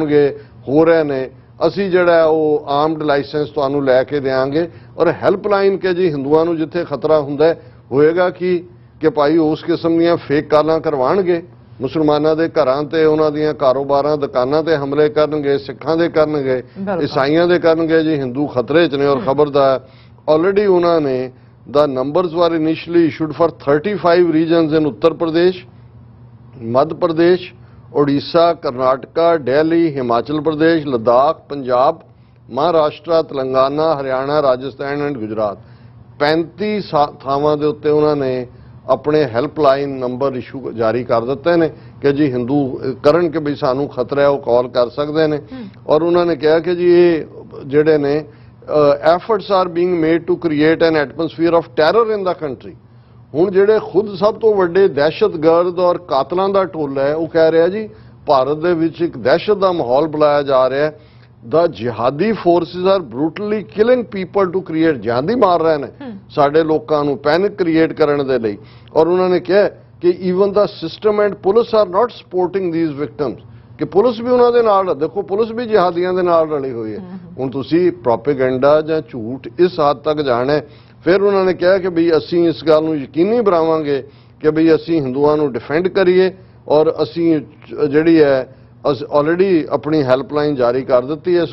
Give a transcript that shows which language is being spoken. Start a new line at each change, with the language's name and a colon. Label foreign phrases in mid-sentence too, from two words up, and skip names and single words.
Punjabi: ਹੋ ਰਹੇ ਨੇ, ਅਸੀਂ ਜਿਹੜਾ ਉਹ
English: armed license
Punjabi: ਤੁਹਾਨੂੰ ਲੈ ਕੇ ਦੇਵਾਂਗੇ ਔਰ ਹੈਲਪਲਾਈਨ ਕਿ ਜੀ ਹਿੰਦੂਆਂ ਨੂੰ ਜਿੱਥੇ ਖਤਰਾ ਹੁੰਦਾ ਹੋਏਗਾ ਕਿ ਭਾਈ ਉਸ ਕਿਸਮ ਦੀਆਂ ਫੇਕ ਕਾਲਾਂ ਕਰਵਾਉਣਗੇ, ਮੁਸਲਮਾਨਾਂ ਦੇ ਘਰਾਂ ਤੇ, ਉਹਨਾਂ ਦੀਆਂ ਕਾਰੋਬਾਰਾਂ ਦੁਕਾਨਾਂ ਤੇ ਹਮਲੇ ਕਰਨਗੇ, ਸਿੱਖਾਂ ਦੇ ਕਰਨਗੇ, ਈਸਾਈਆਂ ਦੇ ਕਰਨਗੇ, ਜੀ ਹਿੰਦੂ ਖਤਰੇ 'ਚ ਨੇ। ਔਰ ਖਬਰ ਦਾ ਆਲਰੇਡੀ ਉਹਨਾਂ ਨੇ
English: the numbers were initially issued for 35 regions in Uttar Pradesh, Madhya Pradesh, Odisha, Karnataka, Delhi, Himachal Pradesh, Ladakh, Punjab, Maharashtra, Telangana, Haryana, Rajasthan and Gujarat।
Punjabi: 35 ਥਾਵਾਂ ਦੇ ਉੱਤੇ ਉਹਨਾਂ ਨੇ ਆਪਣੇ
English: helpline number
Punjabi: ਇਸ਼ੂ ਜਾਰੀ ਕਰ ਦਿੱਤੇ ਨੇ ਕਿ ਜੀ ਹਿੰਦੂ ਕਰਨ ਕਿ ਵੀ ਸਾਨੂੰ ਖਤਰਾ ਹੈ ਉਹ ਕਾਲ ਕਰ ਸਕਦੇ ਨੇ। ਔਰ ਉਹਨਾਂ ਨੇ ਕਿਹਾ ਕਿ ਜੀ ਇਹ ਜਿਹੜੇ ਨੇ
English: efforts are being made to create an atmosphere of terror in the country।
Punjabi: ਹੁਣ ਜਿਹੜੇ ਖੁਦ ਸਭ ਤੋਂ ਵੱਡੇ ਦਹਿਸ਼ਤਗਰਦ ਔਰ ਕਾਤਲਾਂ ਦਾ ਟੋਲਾ ਹੈ ਉਹ ਕਹਿ ਰਿਹਾ ਜੀ ਭਾਰਤ ਦੇ ਵਿੱਚ ਇੱਕ ਦਹਿਸ਼ਤ ਦਾ ਮਾਹੌਲ ਬਣਾਇਆ ਜਾ ਰਿਹਾ ਹੈ।
English: The jihadi forces are brutally killing people to create,
Punjabi: ਜਿਹਾਦੀ ਮਾਰ ਰਹੇ ਨੇ ਸਾਡੇ ਲੋਕਾਂ ਨੂੰ
English: panic create
Punjabi: ਕਰਨ ਦੇ ਲਈ। ਔਰ ਉਹਨਾਂ ਨੇ ਕਿਹਾ ਕਿ
English: even the system and police are not supporting these victims,
Punjabi: ਕਿ ਪੁਲਿਸ ਵੀ ਉਹਨਾਂ ਦੇ ਨਾਲ, ਦੇਖੋ ਪੁਲਿਸ ਵੀ ਜਿਹਾਦੀਆਂ ਦੇ ਨਾਲ ਰਲੀ ਹੋਈ ਹੈ। ਹੁਣ ਤੁਸੀਂ ਪ੍ਰੋਪੇਗੈਂਡਾ ਜਾਂ ਝੂਠ ਇਸ ਹੱਦ ਤੱਕ ਜਾਣਾ। ਫਿਰ ਉਹਨਾਂ ਨੇ ਕਿਹਾ ਕਿ ਬਈ ਅਸੀਂ ਇਸ ਗੱਲ ਨੂੰ ਯਕੀਨੀ ਬਣਾਵਾਂਗੇ ਕਿ ਬਈ ਅਸੀਂ ਹਿੰਦੂਆਂ ਨੂੰ ਡਿਫੈਂਡ ਕਰੀਏ ਔਰ ਅਸੀਂ ਜਿਹੜੀ ਹੈ ਆਲਰੇਡੀ ਆਪਣੀ ਹੈਲਪਲਾਈਨ ਜਾਰੀ ਕਰ ਦਿੱਤੀ ਹੈ।